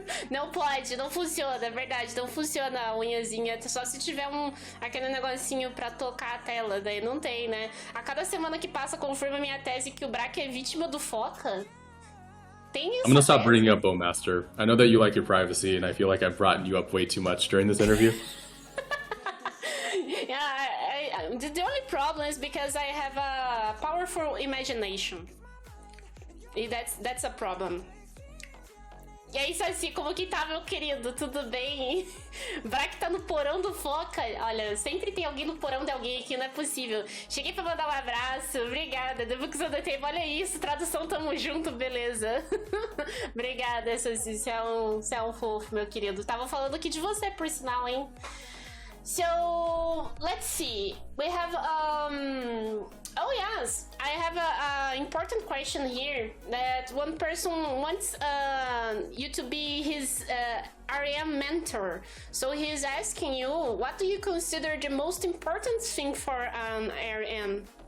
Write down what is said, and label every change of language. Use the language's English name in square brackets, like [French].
[Portuguese] Não pode, não funciona, é verdade, não funciona a unhazinha, só se tiver aquele negocinho pra tocar a tela, daí não tem, né? A cada semana que passa confirma minha tese que o Braque é vítima do foca. Tem isso. [English] I'm gonna stop bringing up Bowmaster. I know that you like your privacy, and I feel like I've brought you up way too much during this interview. Yeah, the only problem is because I have a powerful imagination. That's a problem. [Portuguese] E aí, Saci, como que tá, meu querido? Tudo bem? Braque tá no porão do Foca. Olha, sempre tem alguém no porão de alguém aqui, não é possível. Cheguei pra mandar um abraço, obrigada. The Books on the Table, olha isso, tradução, tamo junto, beleza. Obrigada, Saci, você é um fofo, meu querido. Tava falando aqui de você, por sinal, hein? [English] So, let's see. We have, oh yes, I have a important question here that one person wants you to be his RM mentor. So he's asking you, what do you consider the most important thing for an RM?